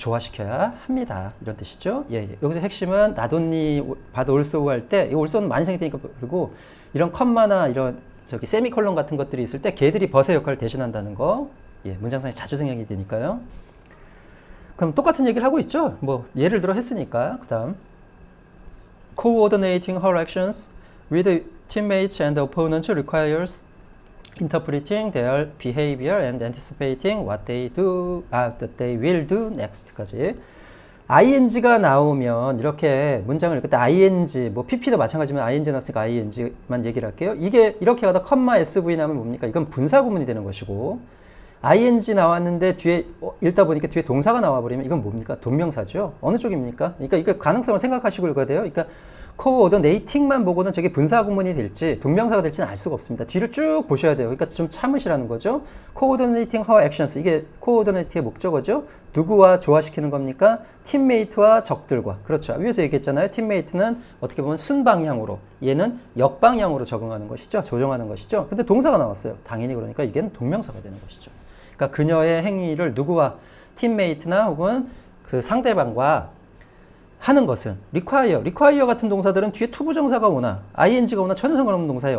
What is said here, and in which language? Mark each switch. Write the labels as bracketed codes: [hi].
[ko] 조화시켜야 합니다. 이런 뜻이죠. 여기서 핵심은 나돈니 바드 올소우 할 때 이 올소는 많이 생기니까 그리고 이런 컴마나 이런 세미콜론 같은 것들이 있을 때 걔들이 버세 역할을 대신한다는 거. 문장상에 자주 생략이 되니까요. 그럼 똑같은 얘기를 하고 있죠. 예를 들어 했으니까. 그 다음 [en] coordinating her actions with teammates and opponents requires interpreting their behavior and anticipating what they will do next까지. [ko] ing가 나오면 이렇게 문장을 읽을 때 ing, pp도 마찬가지면 ing 나왔으니까 ing만 얘기를 할게요. 이게 이렇게 가다 컴마 sv 나면 뭡니까? 이건 분사 구문이 되는 것이고 ing 나왔는데 뒤에 읽다 보니까 뒤에 동사가 나와버리면 이건 뭡니까? 동명사죠. 어느 쪽입니까? 그러니까 이거 가능성을 생각하시고 읽어야 돼요. 그러니까 coordinating만 보고는 저게 분사 구문이 될지 동명사가 될지는 알 수가 없습니다. 뒤를 쭉 보셔야 돼요. 그러니까 좀 참으시라는 거죠. coordinating her actions 이게 coordinate의 목적어죠. 누구와 조화시키는 겁니까? 팀메이트와 적들과. 그렇죠. 위에서 얘기했잖아요. 팀메이트는 어떻게 보면 순방향으로 얘는 역방향으로 적응하는 것이죠. 조정하는 것이죠. 근데 동사가 나왔어요. 당연히 그러니까 이게 동명사가 되는 것이죠. 그러니까 그녀의 행위를 누구와 팀메이트나 혹은 그 상대방과 하는 것은 require 같은 동사들은 뒤에 투부정사가 오나 ing가 오나 전혀 상관없는 동사예요.